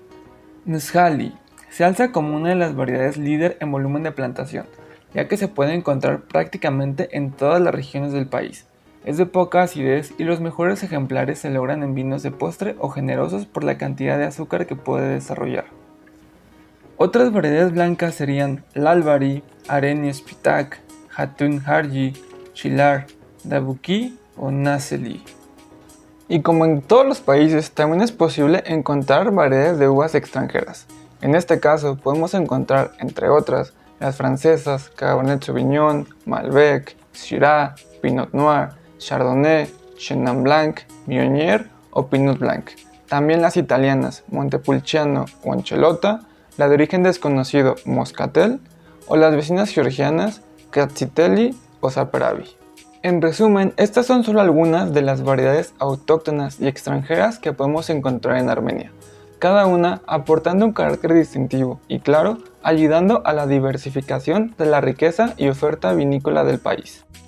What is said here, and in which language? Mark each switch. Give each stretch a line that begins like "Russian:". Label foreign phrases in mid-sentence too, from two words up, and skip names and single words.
Spanish: Nshali se alza como una de las variedades líder en volumen de plantación, ya que se puede encontrar prácticamente en todas las regiones del país. Es de poca acidez y los mejores ejemplares se logran en vinos de postre o generosos por la cantidad de azúcar que puede desarrollar. Otras variedades blancas serían Lalbari, Areni Spitak, Hatun Harji, Chilar, Dabuki o Naseli. Y como en todos los países, también es posible encontrar variedades de uvas extranjeras. En este caso, podemos encontrar, entre otras, las francesas, Cabernet Sauvignon, Malbec, Syrah, Pinot Noir, Chardonnay, Chenin Blanc, Viognier o Pinot Blanc. También las italianas, Montepulciano o Anchelota, la de origen desconocido, Moscatel, o las vecinas georgianas, Katsiteli o Saperavi. En resumen, estas son solo algunas de las variedades autóctonas y extranjeras que podemos encontrar en Armenia, cada una aportando un carácter distintivo y claro, ayudando a la diversificación de la riqueza y oferta vinícola del país.